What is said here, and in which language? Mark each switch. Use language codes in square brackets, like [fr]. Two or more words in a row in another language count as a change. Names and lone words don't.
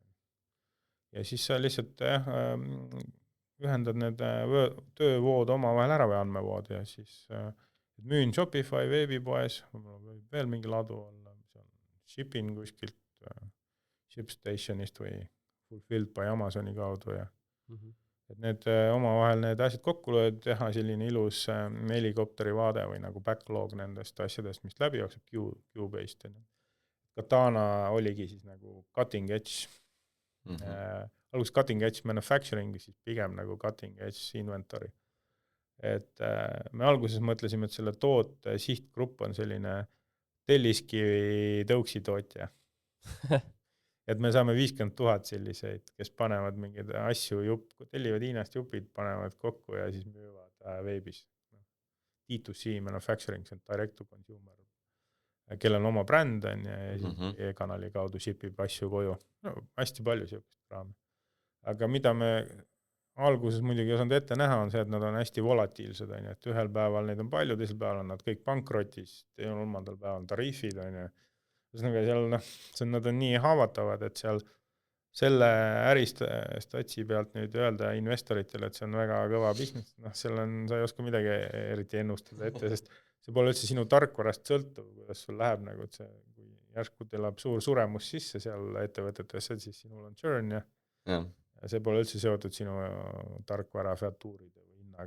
[et] Ja siis sa lihtsalt ühendad need töövood omavahel ära või andmevood ja siis müün Shopify veebipoes, võib veel mingi ladu olla, see on shipping kuskilt ShipStationist või Fulfilled by Amazoni kaudu ja et need omavahel need asjad kokku lööd, teha selline ilus helikopteri vaade või nagu backlog nendest asjadest, mis läbi jookseb Q-based. Katana oligi siis nagu [en] cutting edge. Alguses cutting edge manufacturing, [et] siis pigem nagu [en] cutting edge inventory. [et] Et me alguses mõtlesime, et selle toote sihtgrupp on selline telliskivi tõuksitootja. Et me saame 50 000 selliseid, kes panevad mingeid asju, tellivad Hiinast jupid, panevad kokku ja siis müüvad veebis. [en] D2C manufacturing, [et] see on [en] direct to consumer, [et] kellel on oma bränd on ja siis e-kanali kaudu shipib asju koju. No, hästi palju siukest kraami. Aga mida me alguses muidugi ei osanud ette näha, on see, et nad on hästi volatiilsed, et ühel päeval neid on palju, teisel päeval on nad kõik pankrotis, kolmandal päeval on tariifid, seal, nad on nii haavatavad, et seal selle äristatsi pealt nüüd öelda investoritele, et see on väga kõva business, seal on, sa ei oska midagi eriti ennustada ette, sest see pole üldse sinu tarkvarast sõltuv, kuidas sul läheb, nagu, et see, kui järsku teelab suur suremus sisse seal ettevõtetesse, siis sinul on churn ja see pole üldse seotud sinu tarkvara featuuride või hinnaga.